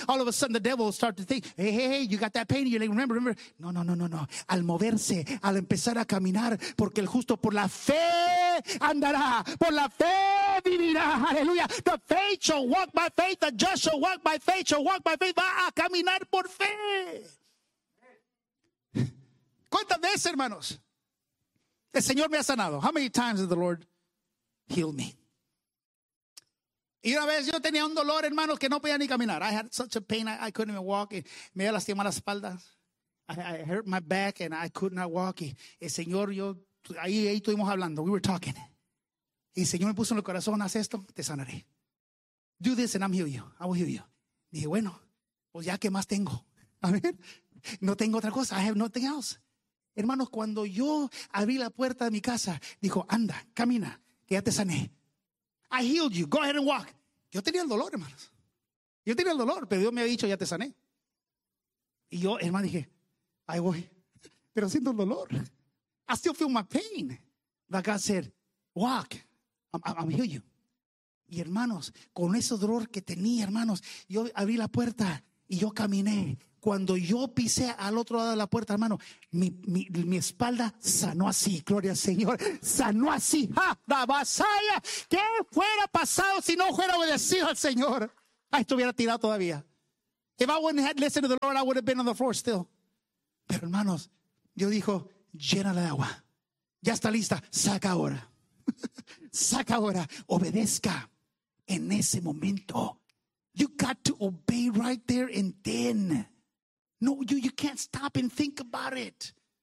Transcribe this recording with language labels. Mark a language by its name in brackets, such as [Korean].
[English] All of a sudden the devil will start to think, hey, you got that pain. You're like, remember. No. [Spanish] Al moverse, al empezar a caminar, porque el justo por la fe andará. Por la fe vivirá. Aleluya. [English] The faith shall walk by faith. The just shall walk by faith. Shall walk by faith. [Spanish] Va a caminar por fe. ¿Cuántas veces, hermanos? El Señor me ha sanado. [English] How many times has the Lord healed me? [Spanish] Y una vez yo tenía un dolor, hermanos, que no podía ni caminar. [English] I had such a pain, I couldn't even walk. [Spanish] Me había lastimado las espaldas. [English] I hurt my back and I could not walk. [Spanish] El Señor, yo, ahí estuvimos hablando. [English] We were talking. [Spanish] Y el Señor me puso en el corazón, haz esto, te sanaré. [English] Do this and I'm healing you. I will heal you. [Spanish] Y dije, bueno, pues ya, ¿qué más tengo? Amén. No tengo otra cosa. [English] I have nothing else. [Spanish] Hermanos, cuando yo abrí la puerta de mi casa, dijo, anda, camina, que ya te sané. [English] I healed you, go ahead and walk. [Spanish] Yo tenía el dolor, hermanos. Yo tenía el dolor, pero Dios me ha dicho, ya te sané. Y yo, hermano, dije, ahí voy. Pero siento el dolor. [English] I still feel my pain. But God said, walk, I'm healing you. [Spanish] Y hermanos, con ese dolor que tenía, hermanos, yo abrí la puerta y yo caminé. cuando yo pisé al otro lado de la puerta, hermano, mi espalda sanó así, gloria al Señor, sanó así. ¡Ja! ¡La vasalla! ¿Qué fuera pasado si no fuera obedecido al Señor? Ah, estuviera tirado todavía. [English] If I wouldn't have listened to the Lord, I would have been on the floor still. [Spanish] Pero hermanos, Dios dijo, llénala de agua. Ya está lista, saca ahora. Saca ahora, obedezca en ese momento. [English] You got to obey right there and then. No, you can't stop and think about it.